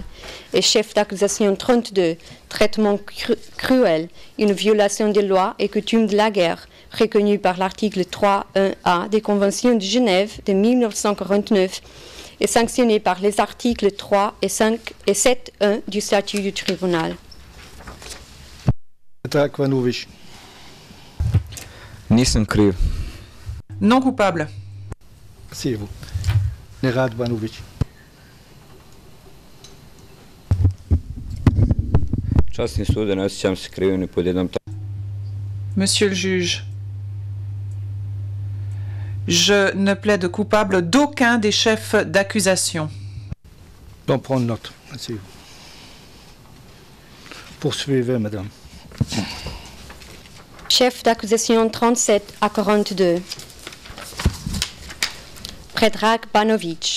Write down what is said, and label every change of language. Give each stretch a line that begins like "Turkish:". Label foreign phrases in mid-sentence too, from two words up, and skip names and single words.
French: Et chef d'accusation 32, traitement cruel, une violation des lois et coutumes de la guerre, reconnue par l'article 3.1A des Conventions de Genève de 1949 et sanctionnée par les articles 3 et 5 et 7.1 du statut du tribunal. Predrag Banovic.
Bosnian: Nisam kriv.
French: Non coupable. Asseyez-vous. Nenad Banovic.
Bosnian: Časni sude, ne osjećam se krivim ni pod jednom
French: Monsieur le juge, je ne plaide coupable d'aucun des chefs d'accusation. Donc, prendre note. Asseyez-vous. Poursuivez, madame. Chef d'accusation 37 à 42, Predrag Banovic.